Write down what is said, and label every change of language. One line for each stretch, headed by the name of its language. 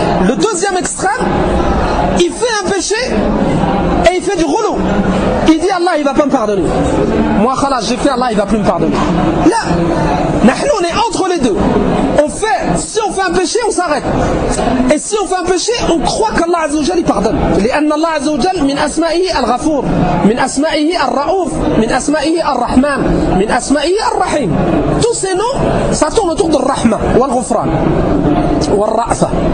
French: Le deuxième extrême, il fait un péché et il fait du rouleau. Il dit Allah, il ne va pas me pardonner. Moi, khalas, j'ai fait Allah, il ne va plus me pardonner. Là, nahnu, on est entre les deux. On fait, si on fait un péché, on s'arrête. Et si on fait un péché, on croit qu'Allah Azza wa Jalla il pardonne.
Arabic: لأن الله عز وجل من أسمائه الغفور من أسمائه الرؤوف من أسمائه الرحمن من أسمائه الرحيم.
French: Tous ces noms, ça tourne autour de rahma,
Arabic: والغفران والرأفة.